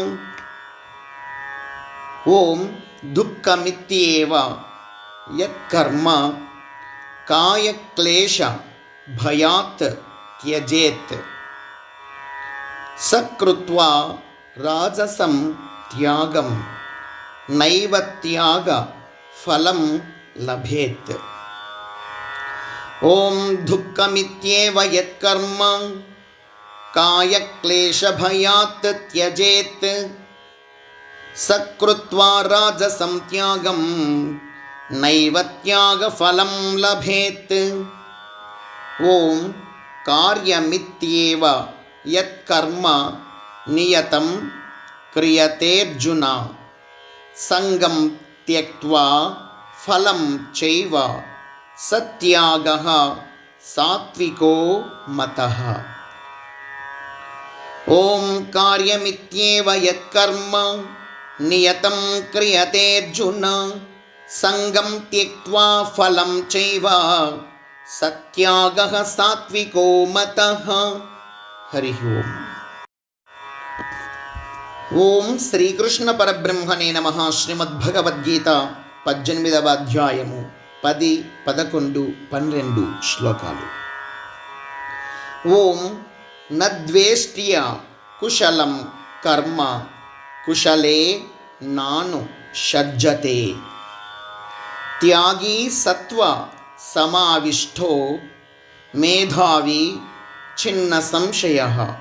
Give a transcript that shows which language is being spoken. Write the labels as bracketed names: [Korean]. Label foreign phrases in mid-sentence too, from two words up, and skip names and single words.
[Sanskrit] ఓం దుఃఖమిత్యేవ యత్కర్మ కాయక్లేశ భయాత్ త్యజేత్ సకృత్వా రాజసం త్యాగం నైవ త్యాగ ఫలం లభేత్. ఓం దుఃఖమిత్యేవ యత్కర్మ కాయక్లేశ భయాత్ త్యజేత్ సకృత్వా రాజసం త్యాగం नैव त्यागफलं लभेत्। ॐ कार्यमित्येव यत्कर्म नियतं क्रियतेऽर्जुन संगं त्यक्त्वा फलं चैव सत्यागः सात्विको मतः। ॐ कार्यमित्येव यत्कर्म नियतं क्रियतेऽर्जुन संगं त्यक्त्वा फलं चैव सत्यागः सात्विको मतः। हरि ओम्। ఓం శ్రీకృష్ణ పరబ్రహ్మణే నమః. [Telugu] శ్రీమద్భగవద్గీత 18వ అధ్యాయము 10, 11, 12 శ్లోకాలు. [Sanskrit] ఓం నద్వేష్ట్య కుశలం కర్మ కుశలే నాను షజ్జతే త్యాగీ సత్వ సమావిష్టో మేధావి చిన్న సంశయః.